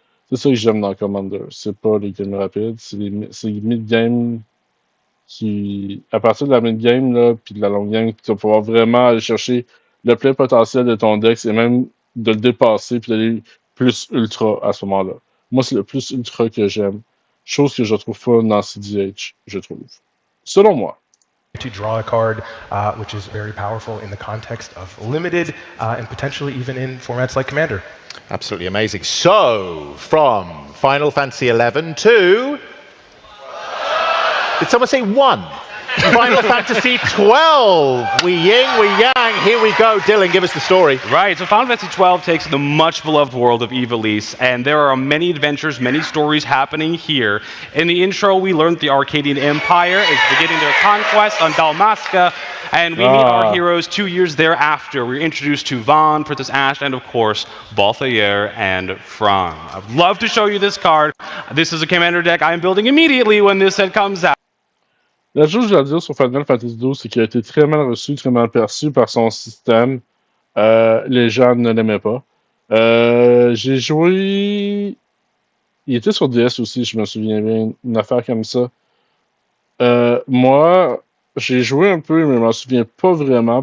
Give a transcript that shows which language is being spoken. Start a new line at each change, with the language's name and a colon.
French: C'est ça que j'aime dans Commander. C'est pas les games rapides, c'est les mid-games qui, à partir de la mid-game, là, puis de la long game, tu vas pouvoir vraiment aller chercher le plein potentiel de ton deck et même de le dépasser puis d'aller plus ultra à ce moment-là. Moi, c'est le plus ultra que j'aime. Chose que je trouve pas dans CDH, je trouve. Selon moi.
English: To draw a card, which is very powerful in the context of limited and potentially even in formats like Commander. Absolutely amazing. So, from Final Fantasy XI to... Did someone say 1? Final Fantasy 12. We yin, we yang. Here we go. Dylan, give us the story. Right. So Final Fantasy 12 takes the much beloved world of Ivalice, and there are many adventures, many stories happening here. In the intro, we learned the Arcadian Empire is beginning their conquest on Dalmasca, and we meet our heroes 2 years thereafter. We're introduced to Vaughn, Princess Ashe, and of course, Balthier and Fran. I'd love to show you this card. This is a Commander deck I'm building immediately when this set comes out.
French: La chose que je dois dire sur Final Fantasy XII, c'est qu'il a été très mal reçu, très mal perçu par son système. Les gens ne l'aimaient pas. J'ai joué... Il était sur DS aussi, je me souviens bien, une affaire comme ça. Moi, j'ai joué un peu, mais je m'en souviens pas vraiment.